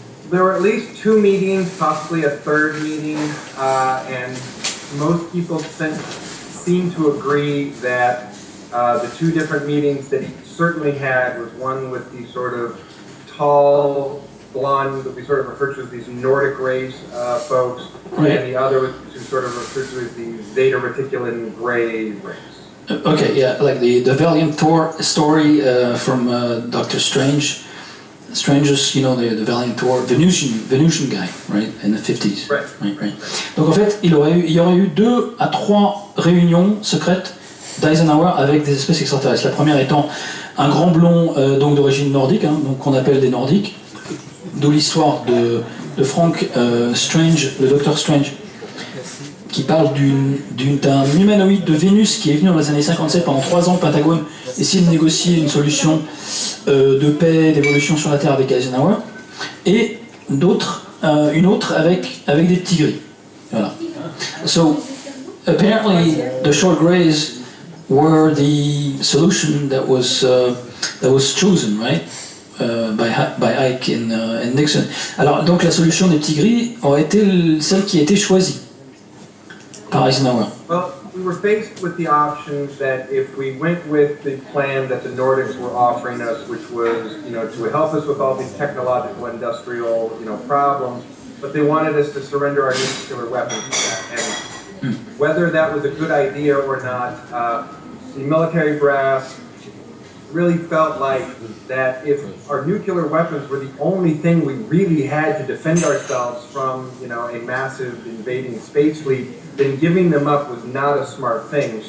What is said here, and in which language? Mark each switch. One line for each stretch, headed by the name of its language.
English: There were at least 2 meetings, possibly a third meeting, and most people seem to agree that the 2 different meetings that he certainly had was one with these sort of tall, blonde, that we sort of refer to as these Nordic race folks, right. And the other was sort of referred to as the Zeta Reticulin gray race. Okay, yeah, like the Valiant Thor story from Doctor Strange. Strange's, you know, the Valiant Thor, Venusian guy, right, in the 50s. Right. Right.
French: Donc en fait, il y aurait eu 2 à 3 réunions secrètes d'Eisenhower avec des espèces extraterrestres. La première étant un grand blond donc d'origine nordique, hein, donc qu'on appelle des Nordiques, d'où l'histoire de Frank Strange, le Docteur Strange, qui parle d'un humanoïde de Vénus qui est venu dans les années 57 pendant 3 ans au Pentagone essayer de négocier une solution de paix, d'évolution sur la Terre avec Eisenhower, et une autre avec des petits gris. Voilà.
English: So apparently the short grays were the solution that was chosen, right? By Ike and Nixon.
French: Alors donc la solution des petits gris aurait été celle qui a été choisie par Eisenhower.
English: Well, we were faced with the option that if we went with the plan that the Nordics were offering us, which was, to help us with all these technological, industrial, problems, but they wanted us to surrender our nuclear weapons to that. And whether that was a good idea or not, the military brass really felt like that if our nuclear weapons were the only thing we really had to defend ourselves from, a massive invading space fleet, then giving them up was not a smart thing.